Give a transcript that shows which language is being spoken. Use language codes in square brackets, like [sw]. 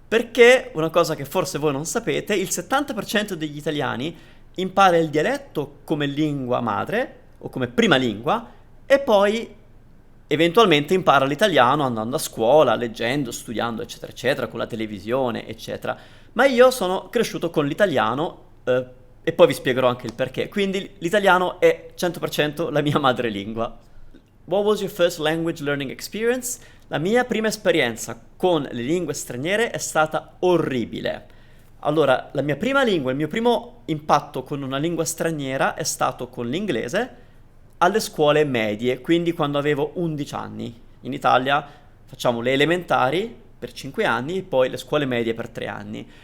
[it] Perché, una cosa che forse voi non sapete, il 70% degli italiani impara il dialetto come lingua madre o come prima lingua e poi eventualmente impara l'italiano andando a scuola, leggendo, studiando, eccetera, eccetera, con la televisione, eccetera. Ma io sono cresciuto con l'italiano e poi vi spiegherò anche il perché. Quindi l'italiano è 100% la mia madrelingua. [en] What was your first language learning experience? [it] La mia prima esperienza con le lingue straniere è stata orribile. Allora, la mia prima lingua, il mio primo impatto con una lingua straniera è stato con l'inglese alle scuole medie, quindi quando avevo 11 anni. In Italia facciamo le elementari per 5 anni e poi le scuole medie per 3 anni.